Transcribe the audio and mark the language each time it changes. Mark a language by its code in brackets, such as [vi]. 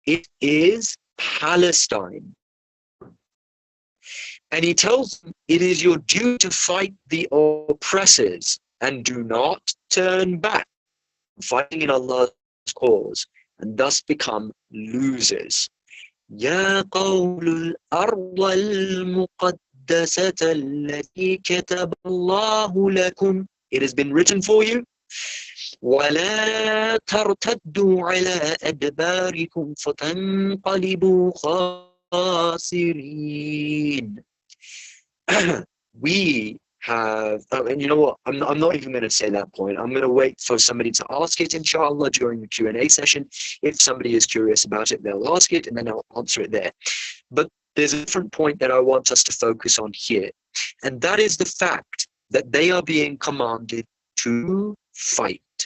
[en] It is Palestine. And he tells them, it is your duty to fight the oppressors and do not turn back, fighting in Allah's cause, and thus become losers. [ar] يا قول الأرض المقدسة التي كتب الله لكم. [en] It has been written for you. [ar] ولا ترتدوا على أدباركم فتنقلبوا خاسرين. [en] We have, and you know what, I'm not even going to say that point. I'm going to wait for somebody to ask it, inshallah, during the Q&A session. If somebody is curious about it, they'll ask it and then I'll answer it there. But there's a different point that I want us to focus on here, and that is the fact that they are being commanded to fight.